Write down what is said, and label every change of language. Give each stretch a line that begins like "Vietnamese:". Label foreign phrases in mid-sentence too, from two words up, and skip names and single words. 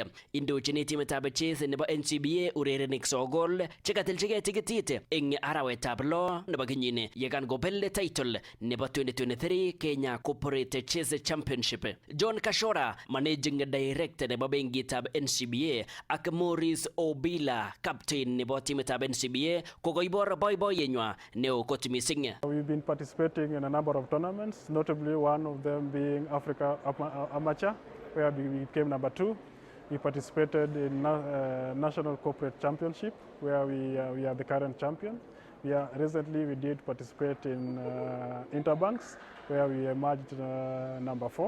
Kalenjin: Indochini timitab chess nebo NCBA urerenik 9 chekatilchigei tikitit eng arawetab 6 nebo kenyini yekan kobel title nebo 2023 Kenya Corporate Chess Championship. John Kashora,
English: Managing Director
Kalenjin: nebo benkitab NCBA ak Maurice Obila, captain nebo timitab NCBA, kokoibor boiboiyenywa neo kot mising.
English: We've been participating in a number of tournaments, notably one of them being Africa Amateur, where we came number 2. We participated in National Corporate Championship, where we are the current champion. Recently we did participate in Interbanks, where we emerged number 4.